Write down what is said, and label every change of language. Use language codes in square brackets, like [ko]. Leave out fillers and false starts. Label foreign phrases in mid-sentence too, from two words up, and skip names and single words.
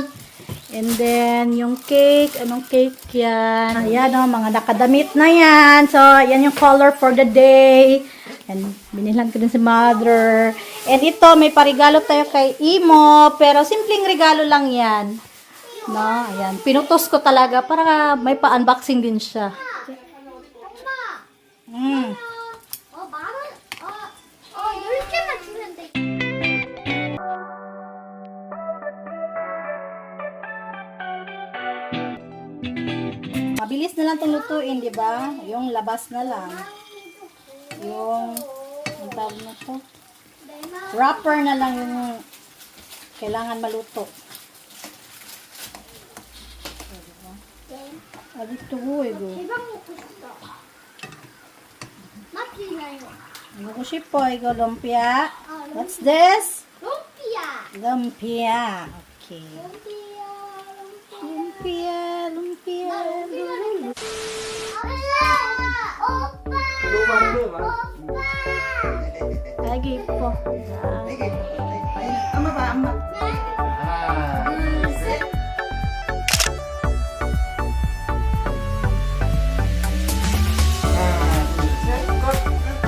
[en] And then, [tl] yung cake. Anong cake yan? Ayan o, mga nakadamit na yan. So, yan yung [en] color for the day. [tl] And, binilhan ko din si mother. And ito, may parigalo tayo kay Imo. Pero, simpleng regalo lang yan. No, ayan. Pinutos ko talaga para may pa-unboxing din siya. [ko] 이렇게만 주면 돼. [tl] Mabilis na lang itong lutuin, di ba? Yung labas na lang. Yung, ang tawag na to? Wrapper na lang yung kailangan maluto. Dito go, go. [ko] 대박 먹고 싶다. 맛있나요? [tl] Ano ko siya po, ikaw lumpia. [en] What's this? [ko] 롬피야. [en] Lumpia. Okay. [ko] 롬피야. [tl] Lumpia, lumpia. [ko] 롬피야. 오빠. 오빠. [tl] Lagi po. [ko] 엄마 봐, 엄마. 하나, 둘, 셋. 하나, 둘, 셋. 끝.